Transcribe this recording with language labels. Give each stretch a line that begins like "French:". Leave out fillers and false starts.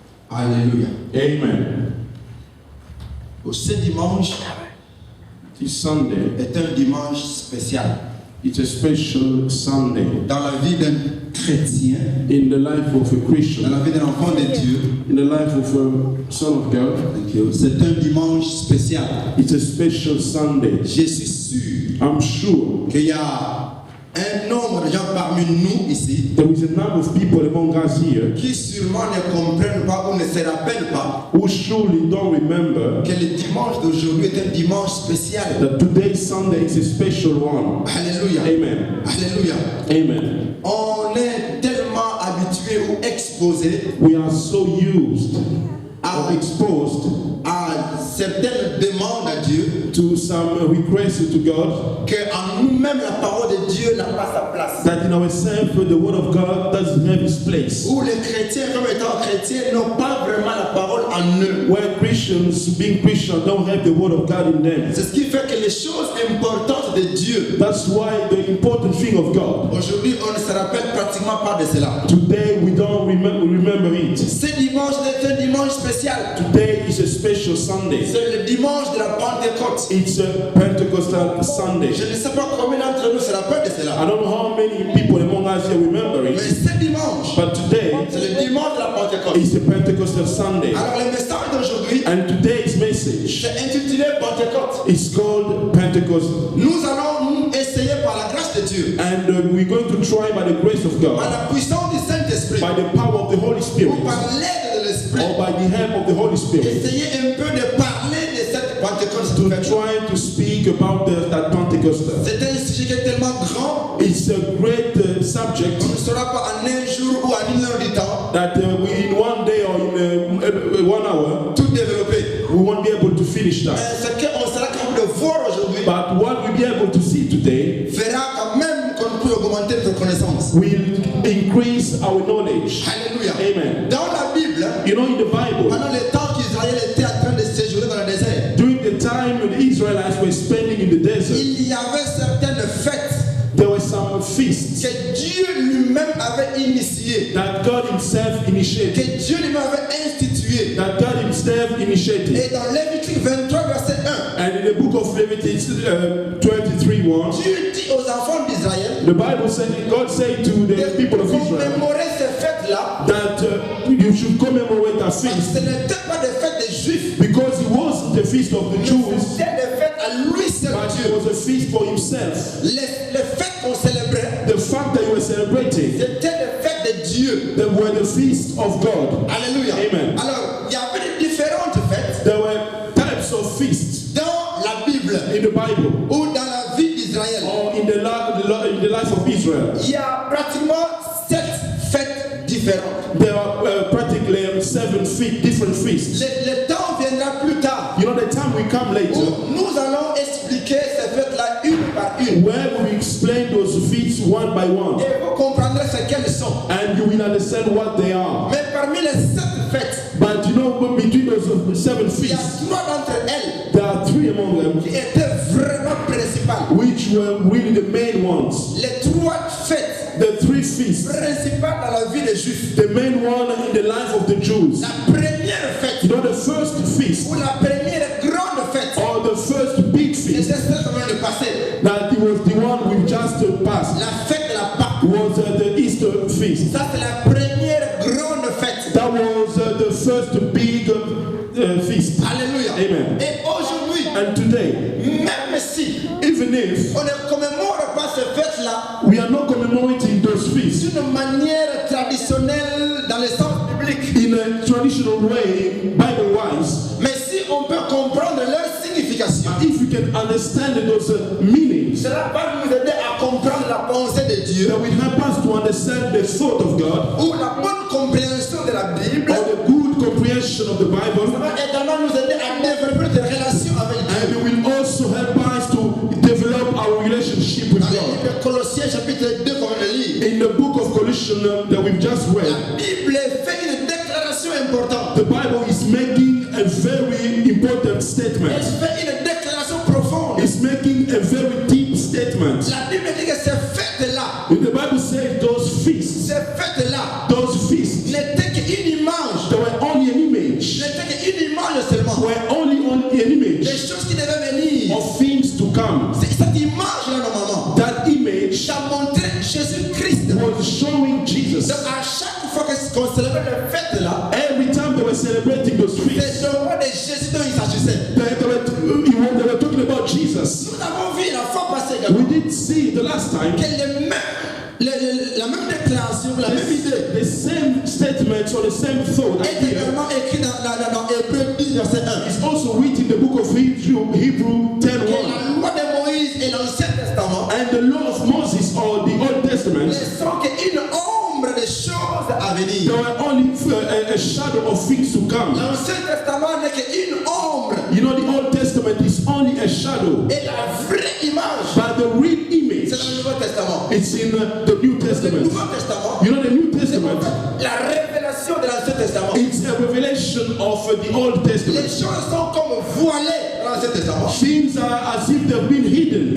French: Alléluia.
English: Amen.
French: Ce dimanche
English: This Sunday,
French: est un dimanche spécial
English: it's a special Sunday
French: dans la vie d'un chrétien,
English: in the life of a
French: dans
English: Christian,
French: la vie d'un enfant de Dieu.
English: in the life of a son of God. Thank you.
French: C'est un dimanche spécial.
English: It's a special Sunday.
French: Je suis sûr
English: I'm sure
French: qu'il y a un nombre de gens parmi nous ici
English: there is a number of people among us here
French: qui sûrement ne comprennent pas ou ne se rappellent pas
English: who surely don't remember
French: que le dimanche d'aujourd'hui est un dimanche spécial.
English: that today's Sunday is a special one.
French: Alléluia.
English: Amen.
French: Alléluia.
English: Amen.
French: On est tellement habitué ou exposé
English: We are so used or
French: à,
English: exposed
French: à certaines demandes à Dieu
English: to some requests to God
French: qu'en nous-mêmes la parole de Dieu n'a pas sa place.
English: that in ourselves the word of God doesn't have its place.
French: Où les chrétiens, comme étant chrétiens, n'ont pas vraiment la parole en eux.
English: Where Christians, being Christian, don't have the word of God in them.
French: C'est ce qui fait que les choses importantes de Dieu,
English: That's why the important thing of God,
French: aujourd'hui, on ne se rappelle pratiquement pas de cela.
English: today we don't remember it.
French: Ce dimanche est un dimanche spécial.
English: Today is a special Sunday.
French: C'est le dimanche de la Pentecôte.
English: It's a Pentecostal Sunday.
French: Je ne sais pas combien d'entre nous se rappellent de
English: I
French: cela.
English: don't know how many people among us here remember
French: Mais
English: it,
French: ce dimanche,
English: but today
French: c'est le dimanche de la Pentecôte.
English: is a Pentecostal Sunday.
French: Alors le message d'aujourd'hui,
English: And today's message
French: c'est intitulé Pentecôte.
English: is called Pentecost.
French: Nous allons nous essayer par la grâce de Dieu,
English: And we're going to try by the grace of
French: par
English: God,
French: la puissance du Saint-Esprit,
English: by the power of the Holy Spirit,
French: ou par l'aide de l'Esprit,
English: or by the help of the Holy Spirit,
French: essayer un peu de parler de cette Pentecôte.
English: to try to speak about that Pentecost.
French: C'est un sujet qui est tellement grand,
English: It's a great subject
French: on ne saura pas en un jour ou en une heure du temps
English: that we, in one day or in 1 hour,
French: tout développer.
English: we won't be able to finish
French: Mais
English: that.
French: ce qu'on sera capable de voir aujourd'hui
English: But what we'll be able to see today
French: fera quand même qu'on peut augmenter notre connaissance.
English: will increase our knowledge.
French: Alléluia.
English: Amen.
French: Dans la Bible,
English: You know, in the Bible,
French: pendant le temps qu'Israël était en train de séjourner dans le désert,
English: during the time the Israelites were spending in the desert,
French: il y avait certaines fêtes
English: there were some feasts
French: que Dieu lui-même avait initiées,
English: that God Himself initiated.
French: que Dieu lui-même avait instituées.
English: That God Himself initiated.
French: Et dans Lévitique 23, verset 1,
English: And in the book of Leviticus 23:1,
French: Dieu dit aux enfants d'Israël
English: the Bible said, God said to the
French: de
English: people of Israel
French: commémorer ces fêtes-là.
English: that you should commemorate a
French: Ce
English: feast
French: n'était pas des fêtes des Juifs,
English: because it was the feast of the Jews,
French: c'était des fêtes à lui seul
English: but
French: Dieu.
English: There was a feast for himself.
French: Les fêtes qu'on célébrait,
English: The fact that you were celebrating,
French: c'était les fêtes de Dieu.
English: they were the feast of God.
French: Alléluia.
English: Amen.
French: Alors, il y avait différentes fêtes
English: There were types of feasts
French: dans la Bible
English: in the Bible
French: ou dans la vie d'Israël.
English: or in the life of Israel.
French: Il y a pratiquement 7 fêtes différentes.
English: There are practically 7 different feasts.
French: Le temps viendra plus tard
English: You know, the time will come later
French: où nous allons expliquer ces fêtes-là une par une.
English: where we explain those feasts one by one,
French: Et vous comprendrez ce qu'elles sont.
English: and you will understand what they are.
French: Mais parmi les 7 fêtes,
English: But you know, between those 7
French: il y a
English: feasts,
French: 3 d'entre elles
English: there are 3 among them
French: qui étaient vraiment principales.
English: which were really the main ones.
French: Les 3 fêtes
English: The 3 feasts,
French: principales dans la vie des Juifs.
English: the main one in the life of the Jews.
French: La première fête,
English: You know, the first feast
French: ou la première grande fête,
English: or the first big
French: c'était
English: feast,
French: celle qu'on vient de passer.
English: that it was the one we've just passed,
French: La fête de la Pâque.
English: was the Easter feast.
French: Ça, c'est la première grande fête.
English: That was the first big feast.
French: Alléluia.
English: Amen.
French: Et aujourd'hui,
English: And today,
French: même si
English: even if
French: on ne commémore pas cette fête-là
English: we are not commemorating those feasts
French: d'une manière traditionnelle dans le sens biblique,
English: in a traditional way, Bible-wise,
French: mais si on peut comprendre leur signification,
English: if we can understand those meanings,
French: cela va nous aider à comprendre la pensée de Dieu
English: that will help us to understand the thought of God
French: ou la bonne compréhension de la Bible.
English: or the good comprehension of the
French: Ça
English: Bible,
French: va également nous aider à développer des relations avec Dieu.
English: and it will also help us to develop our relationship with
French: Dans le livre de Colossiens chapitre 2 qu'on vient de lire,
English: In the book of Colossians that we've just read,
French: la Bible fait une déclaration importante.
English: the Bible is making a very important
French: Elle
English: statement.
French: fait une déclaration profonde.
English: It's making a very deep statement.
French: La Bible dit que ces fêtes-là,
English: And the Bible says those feasts,
French: ces fêtes-là
English: those feasts,
French: n'étaient qu'une image,
English: they were only an image,
French: n'étaient qu'une image seulement.
English: were only an
French: Des
English: image
French: choses qui devaient venir.
English: of things to come.
French: C'est cette image-là, normalement,
English: That image
French: ça montrait Jésus-Christ.
English: was showing Jesus.
French: Donc, à chaque fois qu'on célébrait les fêtes-là,
English: Every time they were celebrating those
French: c'est
English: feasts,
French: seulement de Jésus dont il s'agissait.
English: they were talking about Jesus.
French: Nous avons vu la fois passée également
English: We did see the last time
French: que la même déclaration, la même idée
English: the same statements or the same thought
French: est
English: idea
French: également écrite dans Hébreux 10, verset 1.
English: is also written in the book of Hebrew
French: Que
English: 10:1.
French: la loi de Moïse et l'Ancien Testament
English: And the law of Moses or the Old
French: ne
English: Testament,
French: sont qu'une ombre des choses à
English: they
French: venir.
English: were only a shadow of things to come.
French: L'Ancien Testament n'est qu'une ombre.
English: You know, the Old Testament is only a shadow,
French: Et la vraie image,
English: but the real image,
French: c'est dans le Nouveau Testament.
English: it's in the New
French: Le
English: Testament.
French: Nouveau Testament,
English: You know, the New
French: c'est en
English: Testament,
French: fait la révélation de l'Ancien Testament.
English: it's a revelation of the Old
French: Les
English: Testament.
French: choses sont comme voilées dans l'Ancien Testament.
English: Things are as if they've been hidden,